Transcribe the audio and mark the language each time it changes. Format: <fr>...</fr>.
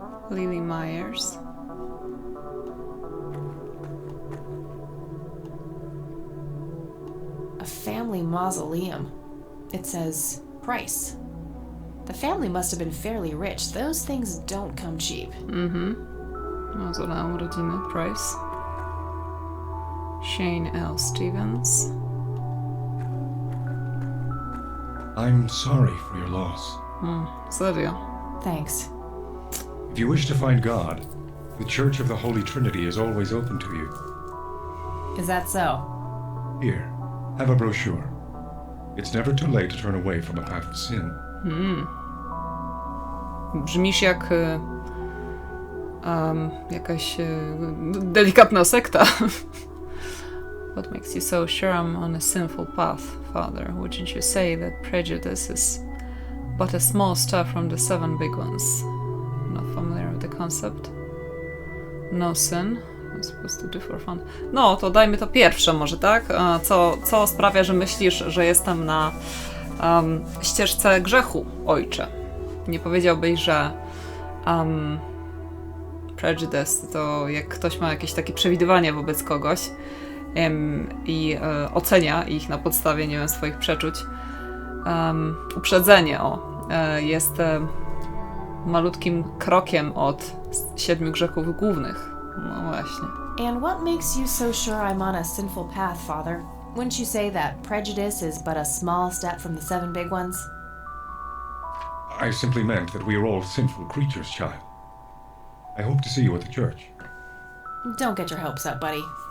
<en>Lily Myers. A family mausoleum. It says price. The family must have been fairly rich. Those things don't come cheap.</en> <pl>Mauzoleum rodziny Price.</pl> <en>Shane L. Stevens. I'm sorry for your loss.</en> <pl>Serio.</pl> <en>Thanks. If you wish to find God, the Church of the Holy Trinity is always open to you. Is that so? Here, have a brochure. It's never too late to turn away from a path of sin.</en> <pl>Brzmisz jak jakaś delikatna sekta.</pl> <en>What makes you so sure I'm on a sinful path, Father? Wouldn't you say that prejudice is but a small step from the 7 big ones? Not familiar with the concept? No sin. I'm supposed to do for fun.</en> <pl>No, to dajmy to pierwsze może, tak? Co sprawia, że myślisz, że jestem na ścieżce grzechu, ojcze? Nie powiedziałbyś, że prejudice to jak ktoś ma jakieś takie przewidywania wobec kogoś i ocenia ich na podstawie, nie wiem, swoich przeczuć. Uprzedzenie jest malutkim krokiem od 7 grzechów głównych. No właśnie.</pl> <en>And what makes you so sure I'm on a sinful path, Father? Wouldn't you say that prejudice is but a small step from the 7 big ones? I simply meant that we are all sinful creatures, child. I hope to see you at the church. Don't get your hopes up, buddy.</en>